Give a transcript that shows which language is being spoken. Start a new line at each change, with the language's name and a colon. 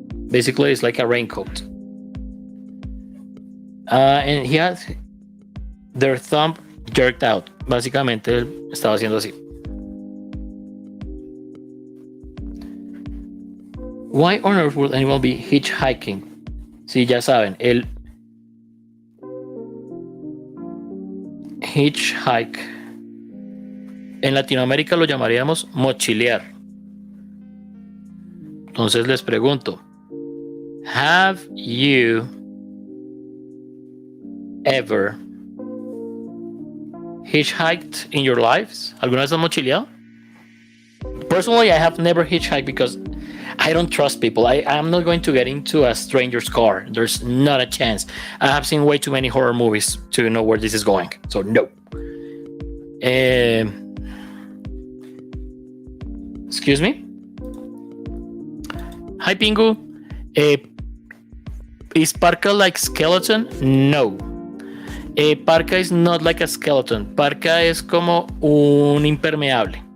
English: Basically, it's like a raincoat. And he had their thumb jerked out.
Spanish: Básicamente, él estaba haciendo así.
English: Why on earth would anyone be hitchhiking?
Spanish: Sí, ya saben, el hitchhike. En Latinoamérica lo llamaríamos mochilear. Entonces les pregunto,
English: have you ever hitchhiked in your lives?
Spanish: ¿Alguna vez has mochileado?
English: Personally, I have never hitchhiked because I don't trust people. I'm not going to get into a stranger's car. There's not a chance. I have seen way too many horror movies to know where this is going. So no. Excuse me? Hi, Pingu. Is Parka like skeleton? No. Parka is not like a skeleton.
Spanish: Parka es como un impermeable.